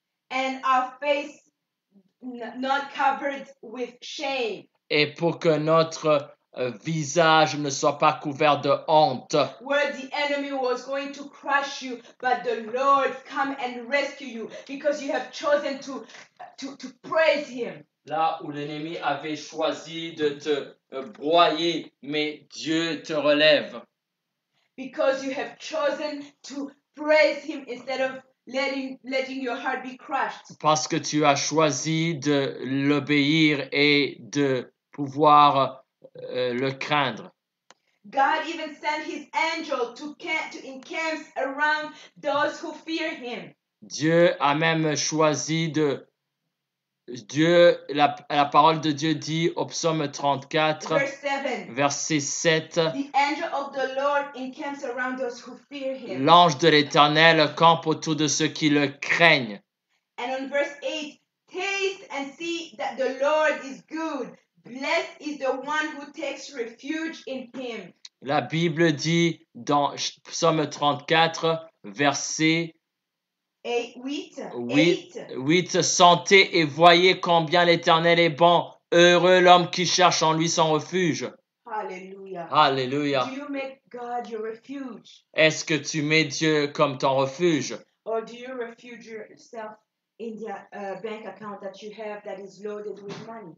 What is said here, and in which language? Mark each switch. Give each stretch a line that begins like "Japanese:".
English: And our face not covered with shame.
French: Et pour que notre visage ne soit pas couvert de honte.
English: Where the enemy was going to crush you, but the Lord come and rescue you because you have chosen to praise him.
French: Là où l'ennemi avait choisi de te broyer, mais Dieu te relève.
English: Because you have chosen to praise him instead of letting your heart be crushed.
French: Parce que tu as choisi de l'obéir et de pouvoir le craindre.
English: God even sent his angel to encamp around those who fear him.
French: Dieu a même choisi de la parole de Dieu dit au psaume 34,
English: Verse 7.
French: verset 7,
English: The angel of the Lord encamps around those who fear him.
French: l'ange de l'Éternel campe autour de ceux qui le craignent.
English: And on verse 8, taste and see that the Lord is good. Blessed is the one who takes refuge in him.
French: La Bible dit dans psaume 34, verset 8, sentez et voyez combien l'Éternel est bon. Heureux l'homme qui cherche en lui son refuge.
English: Hallelujah.
French: Alléluia.
English: Do you make God your refuge?
French: Est-ce que tu mets Dieu comme ton refuge?
English: Or do you refuge yourself in the bank account that you have that is loaded with money?